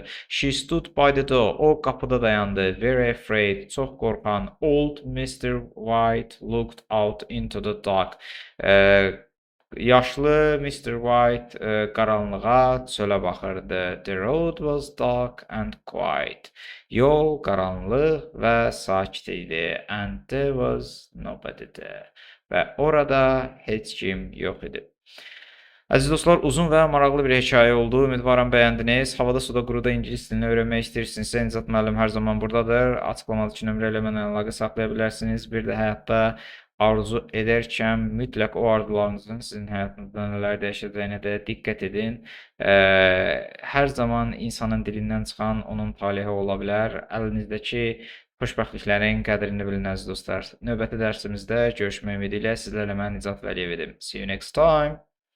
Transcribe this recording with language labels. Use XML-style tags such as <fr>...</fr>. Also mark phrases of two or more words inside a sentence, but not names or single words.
<en>She stood by the door.</en> <az>O qapıda dayandı.</az> <en>Very afraid,</en> <az>çox qorxan.</az> <en>Old Mr. White looked out into the dark.</en> <az>Yaşlı Mr. White qaranlığa, çölə baxırdı.</az> <en>The road was dark and quiet.</en> <az>Yol qaranlıq və sakit idi.</az> <en>And there was nobody there.</en> <az>Və orada heç kim yox idi. Əziz dostlar, uzun və maraqlı bir hekayə oldu. Ümidvaram bəyəndiniz. Havada suda quruda ingilis dilini öyrənmək istəyirsinizsə, Nicat müəllim hər zaman buradadır. Açıqlamadakı nömrə ilə mənlə əlaqə saxlaya bilərsiniz. Bir də həyatda arzu edərkən mütləq o arzularınızın sizin həyatınızda nələr dəyişəcəyinə də diqqət edin. Hər zaman insanın dilindən çıxan onun talehi ola bilər. Əlinizdəki xoşbəxtliklərin qədrini bilin əziz dostlar. Növbəti dərsimizdə görüşmək ümidi ilə sizlərlə mən Nicat Vəliyev idim.</az> <en>See you next time.</en>